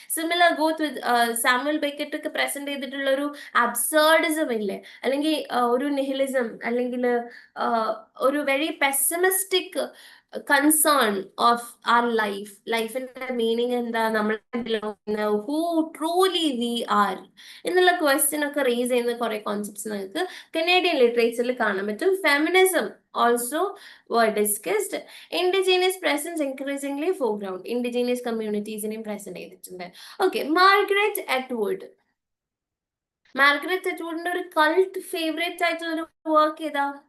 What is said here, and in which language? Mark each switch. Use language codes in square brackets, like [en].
[ml] Similar ഗോത്ത് വിത്ത് Samuel Beckett ഒക്കെ present ചെയ്തിട്ടുള്ള ഒരു അബ്സേർഡിസം ഇല്ലേ, അല്ലെങ്കിൽ ഒരു നിഹിലിസം, അല്ലെങ്കിൽ ഒരു [en] Very pessimistic concern of our life. [ml] ലൈഫിന്റെ മീനിങ് എന്താ, നമ്മൾ [en] who truly we are [ml] എന്നുള്ള ക്വസ്റ്റ്യൻ ഒക്കെ റേസ് ചെയ്യുന്ന കുറെ കോൺസെപ്റ്റ്സ് നിങ്ങൾക്ക് കനേഡിയൻ ലിറ്ററേച്ചറിൽ കാണാൻ പറ്റും. [en] Feminism also were discussed. Indigenous presence increasingly foreground. [ml] Indigenous communitiesനെയും present ചെയ്തിട്ടുണ്ട്. Okay, Margaret Atwood. മാർഗരറ്റ് അറ്റ്വുഡിന്റെ ഒരു കൾട്ട് ഫേവറേറ്റ് ആയിട്ടുള്ള ഒരു വർക്ക് ഏതാ?